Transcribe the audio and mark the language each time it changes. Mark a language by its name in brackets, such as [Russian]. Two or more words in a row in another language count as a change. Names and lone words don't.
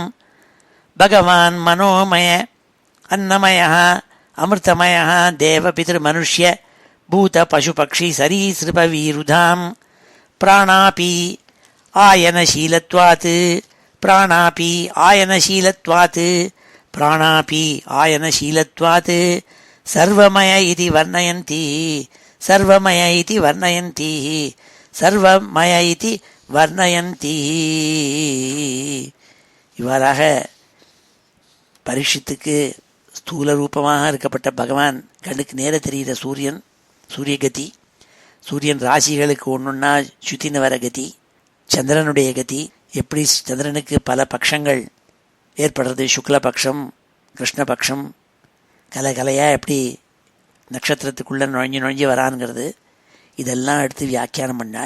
[Sanskrit] भगवान् मनोमय अन्नमयः अमृतमयः देवपितृमनुष्य भूत पशुपक्षि सरीसृप वीरुधाम् प्राणापि आयनशीलत्वात् प्राणापि आयनशीलत्वात् प्राणापि आयनशीलत्वात् सर्वमय इति वर्णयन्ति सर्वमय इति वर्णयन्ति सर्वमय इति वर्णयन्ति [Tamil] இவ்வாறாக பரீட்சித்துக்கு ஸ்தூல ரூபமாக இருக்கப்பட்ட பகவான் கண்ணுக்கு நேர தெரிகிற சூரியன் சூரியகதி சூரியன் ராசிகளுக்கு ஒன்றுன்னா சுத்தின வர கதி சந்திரனுடைய கதி எப்படி சந்திரனுக்கு பல பட்சங்கள் ஏற்படுறது சுக்லபக்ஷம் கிருஷ்ணபக்ஷம் கலையாக எப்படி நட்சத்திரத்துக்குள்ளே நுழைஞ்சு வரான்ங்கிறது இதெல்லாம் எடுத்து வியாக்கியானம் பண்ணாள்.